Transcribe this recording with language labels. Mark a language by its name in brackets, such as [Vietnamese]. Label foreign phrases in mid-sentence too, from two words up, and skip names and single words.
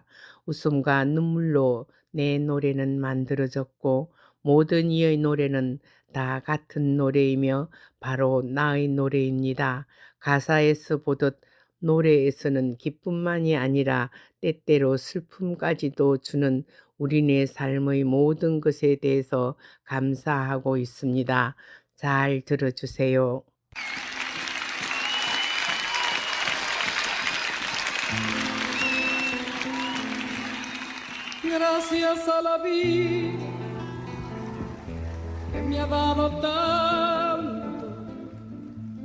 [Korean] 웃음과 눈물로 내 노래는 만들어졌고 모든 이의 노래는 다 같은 노래이며 바로 나의 노래입니다. 가사에서 보듯 노래에서는 기쁨만이 아니라 때때로 슬픔까지도 주는 우리네 삶의 모든 것에 대해서 감사하고 있습니다. 잘 들어주세요. [Spanish] Gracias a la vida que me ha dado tanto, me